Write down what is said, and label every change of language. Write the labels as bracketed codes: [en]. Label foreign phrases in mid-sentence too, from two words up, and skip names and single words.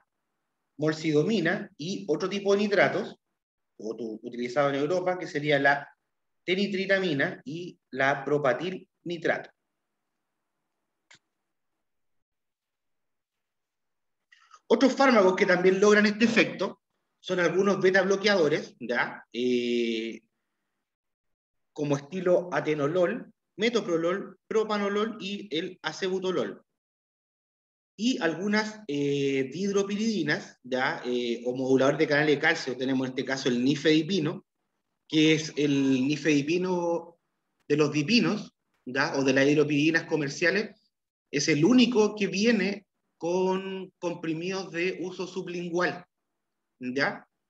[es] Molcidomina y otro tipo de nitratos, utilizado en Europa, que sería la tenitritamina y la propatilnitrato. Otros fármacos que también logran este efecto son algunos beta bloqueadores, ¿ya? Como estilo atenolol, metoprolol, propanolol y el acebutolol. Y algunas dihidropiridinas, ¿ya? O modulador de canal de calcio, tenemos en este caso el nifedipino, que es el nifedipino de los dipinos, ¿ya? O de las hidropiridinas comerciales, es el único que viene con comprimidos de uso sublingual, ¿ya?